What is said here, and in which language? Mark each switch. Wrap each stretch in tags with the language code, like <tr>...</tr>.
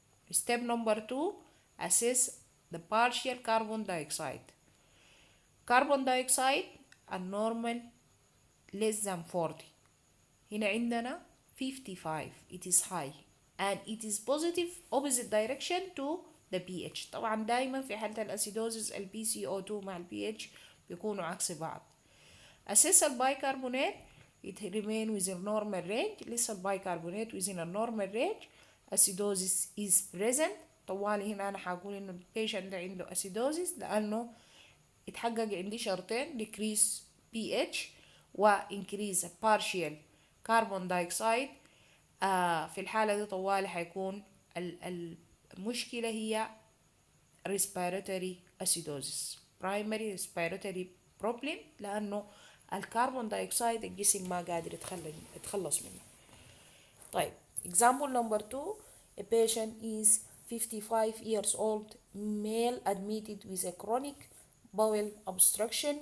<en>Step number 2, assess the partial carbon dioxide. Carbon dioxide الnormal less than 40.</en> <ar>هنا عندنا</ar> <en>55, it is high and it is positive opposite direction to the pH.</en> <ar>طبعا دايما في حالة الأسيدوزيس ال PCO2 مع ال pH بيكونوا عكس بعض.</ar> <en>Assess البايكربونات it remain within normal range.</en> <ar>لسه البايكربونات</ar> <en>within a normal range. Acidosis is present.</en> <ar>طوالي هنا أنا حقول إنه البيشنت ده عنده acidosis لأنه اتحقق عندي شرطين: decrease pH و increase partial carbon dioxide. في الحالة دي طوالي حيكون المشكلة هي</ar> <en>respiratory acidosis primary respiratory problem،</en> <ar>لأنه الكربون دايوكسيد الجسم ما قادر يتخلص منه.</ar> <en>طيب example number 2, a patient is 55 years old male admitted with a chronic bowel obstruction.</en>